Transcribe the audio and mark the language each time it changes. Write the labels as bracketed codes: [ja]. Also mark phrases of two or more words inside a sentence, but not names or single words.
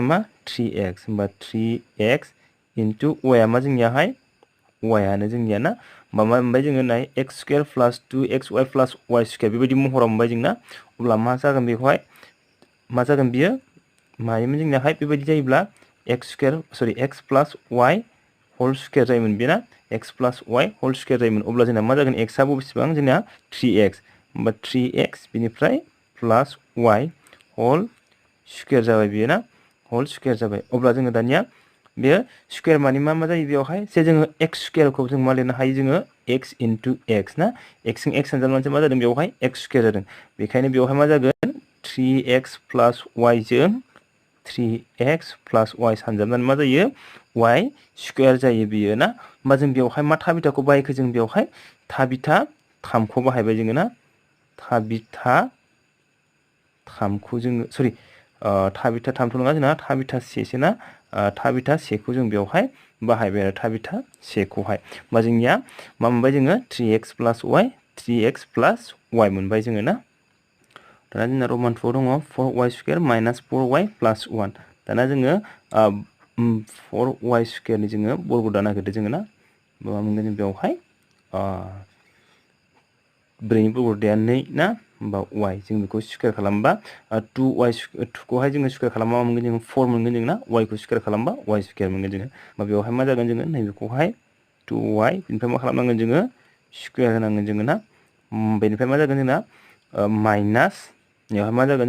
[brx] मा 3x होमबा [en] 3x into y [brx] आ मा जोंनियाहाय y आनो जोंनिया ना मा मोनबाय जोङो नाय [en] x² plus 2xy plus y² [brx] बेबायदि महराव मोनबाय जोंना अब्ला मा जागोन बेवहाय मा जागोन बियो मायोमोन जोंनियाहाय बेबायदि जायोब्ला [en] x plus y whole square [brx] जायोमोन बेना [en] x plus y whole square [brx] जायोमोन अब्ला जोंना मा जागोन x आ बेसेबां जोंना 3x होमबा 3x बिनिफ्राय [en] plus y whole square [brx] जाबाय बेयो ना [en] whole square [brx] जाबाय अब्ला जोङो दानिया बेयो स्क्वायर माने मा जायो बेवहाय जे जोङो x² खौ जों मा लिरनो हायो जोङो [en] x into x [brx] ना x जों x सानजाबनानैसो मा जादों बेवहाय x² जादों बेखायनो बेवहाय मा जागोन [en] 3x plus y [brx] जों [en] 3x plus y [brx] सानजाबनानै मा जायो y² जायो बियो ना होमबा जों बेवहाय मा थाबिथाखौ बाहायखो जों बेवहाय थाबिथा 3 खौ बाहायबाय जोङो ना थाबिथा 3 खौ जोङो सरि थाबिथा 3 थ' नङा जोंना थाबिथा 1 सो ना थाबिथा 1 खौ जों बेवहाय बाहायबाय आरो थाबिथा 1 खौहाय होमबा जोंनिया मा मोनबाय जोङो [en] 3x plus y [brx] मोनबाय जोङो ना दाना जोंना रमान 4 दङ [en] 4y² minus 4y plus 1 [brx] दाना जोङो 4y² नि जोङो बर्ग दाना होदो जोङो ना मा मोनगोन जों बेवहाय 4 नि बर्ग दाया 2 ना होमबा y जों बेखौ स्क्वायर खालामबा 2 खौहाय जोङो स्क्वायर खालामबा मा मोनगोन जोङो 4 मोनगोन जों ना y खौ स्क्वायर खालामबा y² मोनगोन जोङो होमबा बेवहाय मा जागोन जोङो नैबेखौहाय 2y बेनिफ्राय मा खालामनांगोन जोङो स्क्वायर होनांगोन जोङो ना बेनिफ्राय मा जागोन जोंना माइनास बेवहाय मा जागोन